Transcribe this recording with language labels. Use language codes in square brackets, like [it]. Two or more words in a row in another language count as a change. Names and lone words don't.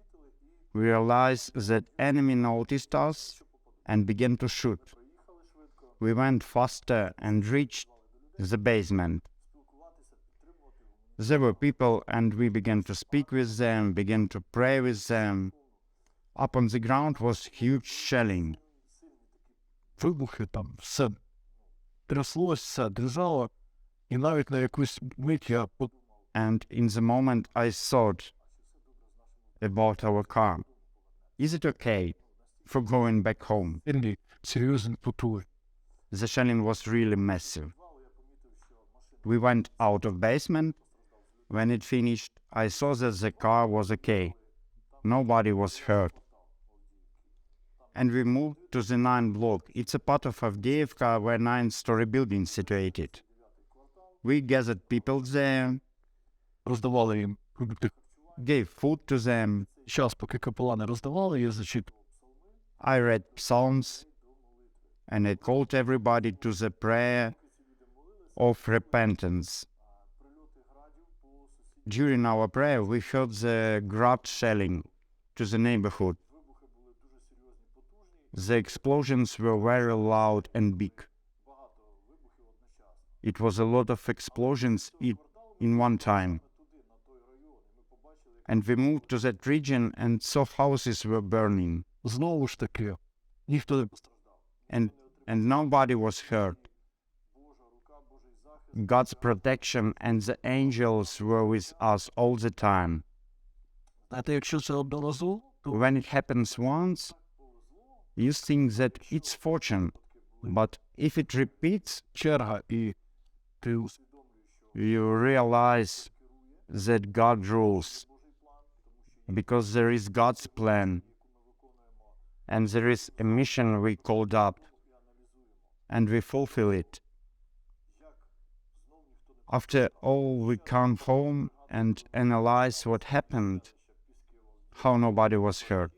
[en] We realized that enemy noticed us and began to shoot. We went faster and reached the basement. There were people and we began to speak with them, began to pray with them. Up on the ground was huge shelling. [uk] Вибухи там, все тряслося, все дрижало. І навіть на якусь мить я [en] And in the moment I thought about our car. Is it okay for going back home? [uk] подумав, серйозні потуги. [en] The shelling was really massive. We went out of basement. When it finished, I saw that the car was okay. Nobody was hurt. And we moved to the 9th block. It's a part of Avdiivka where 9-story building is situated. We gathered people there, [uk] Роздавали їм продукти. [en] gave food to them. [uk] Час, поки капелани роздавали, я зачитував. [en] I read psalms and I called everybody to the prayer of repentance. During our prayer, we heard the grad shelling to the neighborhood. The explosions were very loud and big. It was a lot of explosions in one time. And we moved to that region and saw houses were burning. [uk] Знову ж таки, ніхто не постраждав. [en] And nobody was hurt. God's protection and the angels were with us all the time. [uk] Знаєте, якщо це одноразово, то [en] When it happens once, you think that it's fortune. But if it repeats, [uk] черга, і ти [en] you realize that God rules. Because there is God's plan. And there is a mission we called up. And we fulfill it. After all, we come home and analyze what happened, how nobody was hurt.